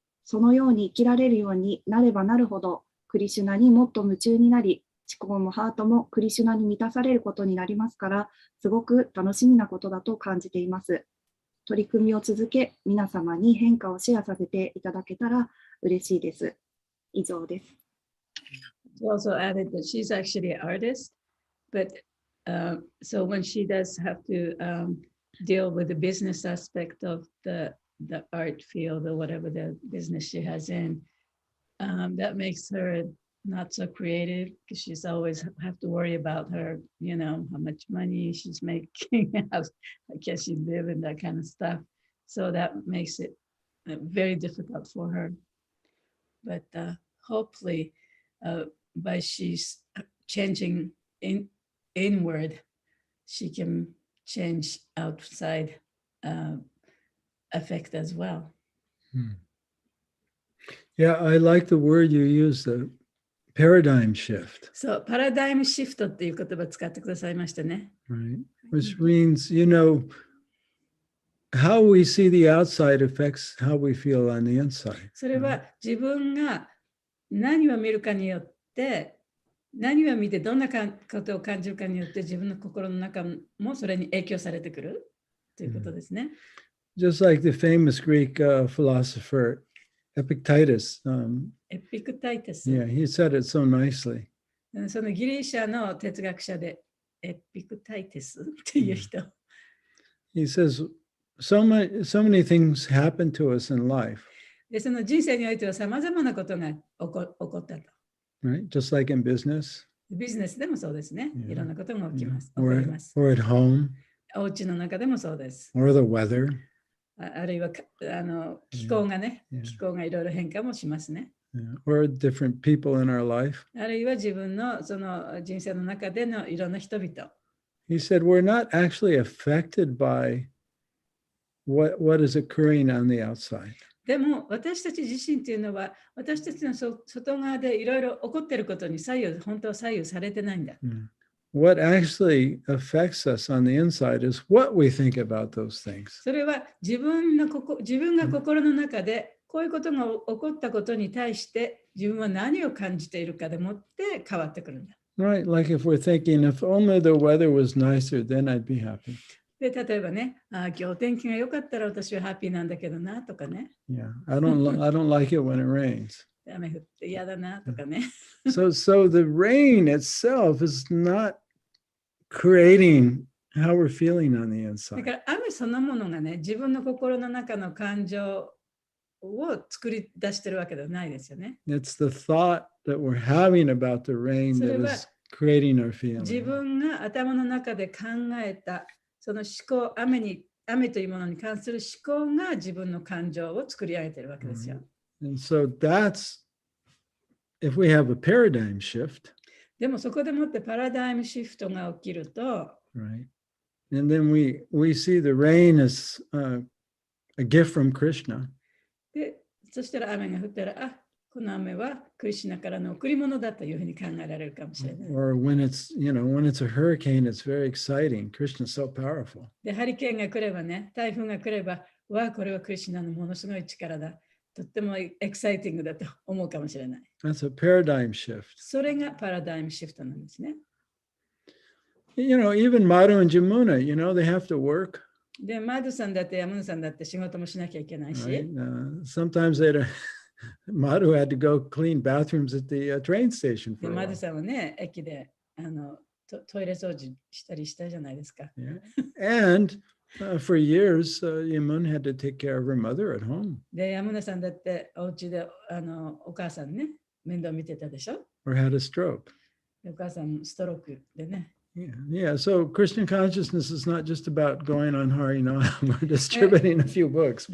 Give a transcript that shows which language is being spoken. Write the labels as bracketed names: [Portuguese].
[Japanese] そのように生きられるようになればなるほど、クリシュナにもっと夢中になり、思考もハートもクリシュナに満たされることになりますから、すごく楽しみなことだと感じています。取り組みを続け、皆様に変化をシェアさせていただけたら嬉しいです。以上です。 [English] She also added that she's actually an artist, but so when she does have to deal with the business aspect of the art field or whatever the business she has in, that makes her not so creative because she's always have to worry about her, how much money she's making, how can she live and that kind of stuff. So that makes it very difficult for her. But hopefully, by she's changing inward, she can change outside effect as well. Yeah, I like the word you use, the paradigm shift. [Japanese] そう、パラダイムシフトっていう言葉を使ってくださいましたね。 [English] Right. Which means, how we see the outside affects how we feel on the inside. [Japanese] それは自分が何を見るかによって、何を見てどんなことを感じるかによって自分の心の中もそれに影響されてくるということですね。 [English] Just like the famous Greek philosopher Epictetus. Epictetus. Yeah, he said it so nicely. [Japanese] そのギリシャの哲学者でエピクタイティスっていう人。 [English] He says, so many things happen to us in life. [Japanese] で、その人生においてはさまざまなことが起こったと。 [English] Right? Just like in business. [Japanese] ビジネスでもそうですね。いろんなことが起きます。 [English] Or at home. [Japanese] お家の中でもそうです。 [English] Or the weather. [Japanese] あるいは気候がね、気候がいろいろ変化もしますね。 [English] Or different people in our life. [Japanese] あるいは自分のその人生の中でのいろんな人々。 [English] He said, we're not actually affected by what is occurring on the outside. [Japanese] でも私たち自身というのは私たちの外側でいろいろ起こっていることに本当は左右されてないんだ。 [English] What actually affects us on the inside is what we think about those things. [Japanese] それは自分が心の中でこういうことが起こったことに対して自分は何を感じているかでもって変わってくるんだ。 [English] Right, like if we're thinking, if only the weather was nicer, then I'd be happy. [Japanese] で、例えばね、今日お天気が良かったら私はハッピーなんだけどなとかね。 [English] Yeah, I don't like it when it rains. [Japanese] 雨降って嫌だなとかね。 [English] So the rain itself is not creating how we're feeling on the [Japanese] だ [English] inside. [Japanese] から雨そのものがね、自分の心の中の感情を作り出してるわけではないですよね。 [English] It's the thought that we're having about the rain that is creating our [Japanese] 自 [English] feeling. [Japanese] 分が頭の中で考えたその思考、雨というものに関する思考が自分の感情を作り上げているわけですよ。 [English] And so that's, if we have a paradigm shift, [Japanese] でもそこでもってパラダイムシフトが起きると、 [English] right? And then we see the rain as a gift from Krishna. [Japanese] で、そしたら雨が降ったら、あ、この雨はクリシュナからの贈り物だというふうに考えられるかもしれない。 [English] Or when it's a hurricane, it's very exciting. Krishna's so powerful. [Japanese] で、ハリケーンが来ればね、台風が来れば、わあ、これはクリシュナのものすごい力だ。とってもエキサイティングだと思うかもしれない。 [English] That's a paradigm shift. [Japanese] それがパラダイムシフトなんですね。 [English] Even Madhu and Jamuna, they have to work. [Japanese] で、マドさんだってヤムナさんだって仕事もしなきゃいけないし。 [English] Right? Sometimes Madhu had to go clean bathrooms at the train station [Japanese] で、 [English] for a [Japanese] マド [English] while. [Japanese] さんはね、駅でトイレ掃除したりしたじゃないですか。 [English] Yeah. And for years, Yamun had to take care of her mother at home. [Japanese] で、ヤムナさんだってお家でお母さんね、面倒見てたでしょ。 [English] Or had a stroke. [Japanese] でお母さんストロークでね。 [English] Yeah. So Christian consciousness is not just about going on Harinam or distributing a few books,